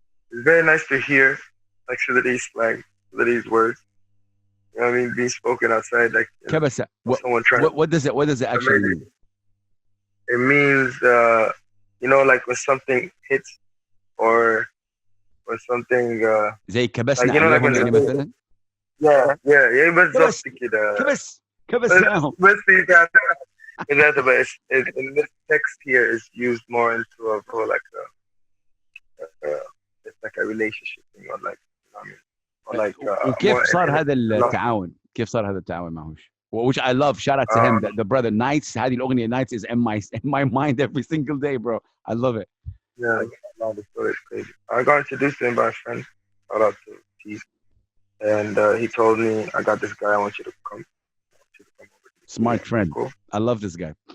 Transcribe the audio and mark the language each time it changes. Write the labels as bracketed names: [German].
[English] It's very nice to hear like Sudanese slang, Sudanese words. You know what I mean? Being spoken outside, like Kabasa. What does it actually mean? It means like when something hits or something [Arabic] زي كبسنا [English] like, [Arabic] عليهم يعني مثلا. [English] Yeah [Arabic] بالضبط كده. كبس معهم. [English] But in this text here is used more into a more like it's like a relationship thing or like, you know what I mean? Or like [Arabic] وكيف صار هذا التعاون؟ كيف صار هذا التعاون مع هوش؟ [English] Which I love. Shout out to him. The brother Nights. [Arabic] هذه الأغنية [English] Nights is in my mind every single day, bro. I love it. Yeah, the story is crazy. I got introduced to him by a friend. Shout out to Keith. And he told me, I got this guy, I want you to come over. Smart friend. Cool. I love this guy.